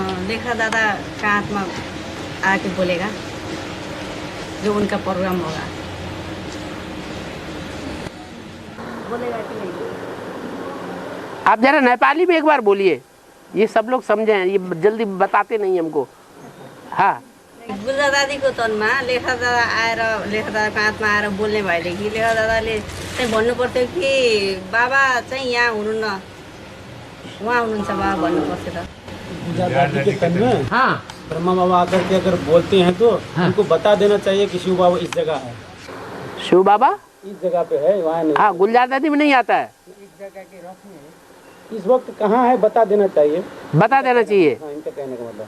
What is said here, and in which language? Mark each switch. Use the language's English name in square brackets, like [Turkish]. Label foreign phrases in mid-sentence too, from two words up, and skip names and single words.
[Hindi] लेखा दादा का आत्मा आके बोलेगा, जो उनका प्रोग्राम होगा बोलेगा कि नहीं। आप जरा नेपाली में एक बार बोलिए, ये सब लोग समझे, ये जल्दी बताते नहीं हमको। हाँ, [Nepali] गुल्जा दादीको तनमा लेखा दादा आएर लेखा दादाको आत्मा आएर बोल्ने भएदेखि लेखा दादाले चाहिँ भन्नु पर्थ्यो कि बाबा चाहिँ यहाँ हुनुहुन्न, उहाँ हुनुहुन्छ बाबा भन्नु पर्थ्यो त। [Hindi] गुल्जा दादी के तन में हाँ, ब्रह्मा बाबा आकर के अगर बोलते हैं तो उनको बता देना चाहिए कि शिव बाबा इस जगह है, शिव बाबा इस जगह पे है, वहाँ नहीं। हाँ, गुलजार दादी में नहीं आता है, इस वक्त कहाँ है बता देना चाहिए। बता देना चाहिए। हाँ, इनका कहने का मतलब